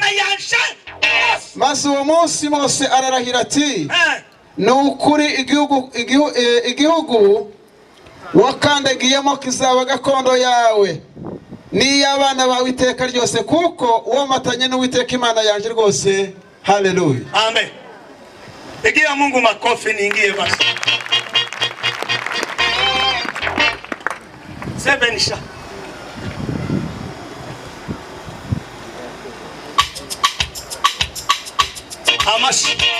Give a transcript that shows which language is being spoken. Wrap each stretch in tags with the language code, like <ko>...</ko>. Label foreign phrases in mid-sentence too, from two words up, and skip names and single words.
<rw>Maze uwo munsi Mose ararahira ati nukuri igihugu wakandagiyemo kizaba gakondo yawe n'iy'abana bawe iteka ryose, kuko uwo matanye n'Uwiteka Imana yanje rwose. Haleluya, amen.</rw> <sw>Pigia Mungu makofi niingie basi. Sebenisha.</sw> <rw>Amashi.</rw>